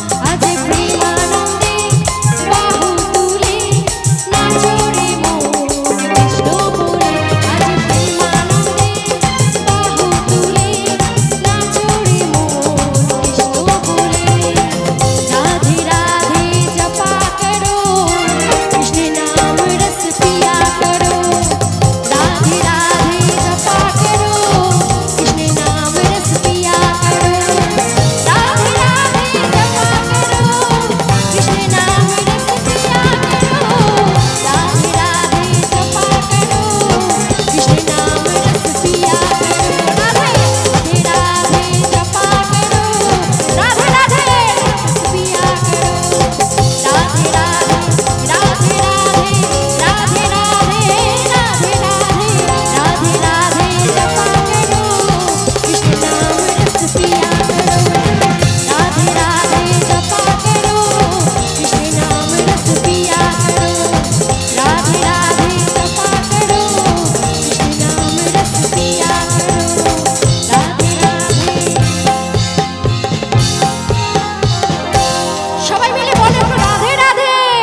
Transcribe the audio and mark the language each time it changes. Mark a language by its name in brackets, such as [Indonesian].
[Bangla] আজ প্রেমানন্দে বাহু তুলে নাচো রে মন কৃষ্ণ বলে। আজ প্রেমানন্দে বাহু তুলে নাচো রে মন কৃষ্ণ বলে। [Hindi] राधे राधे जपा करो, कृष्ण नाम रस पिया करो। राधे राधे जपा करो, कृष्ण नाम रस पिया करो। राधे राधे जपा करो, कृष्ण नाम रस पिया करो। राधे राधे जपा करो, कृष्ण नाम रस पिया करो। राधे राधे जपा करो, राधे राधे रस पिया करो। राधे राधे राधे राधे राधे राधे राधे राधे राधे राधे जपा करो, कृष्ण नाम रस पिया करो। राधे राधे जपा करो, कृष्ण नाम रस पिया करो। राधे राधे जपा करो, कृष्ण नाम रस पिया करो। [Bangla] राधे राधे। সবাই মিলে বলো একটু রাধে রাধে।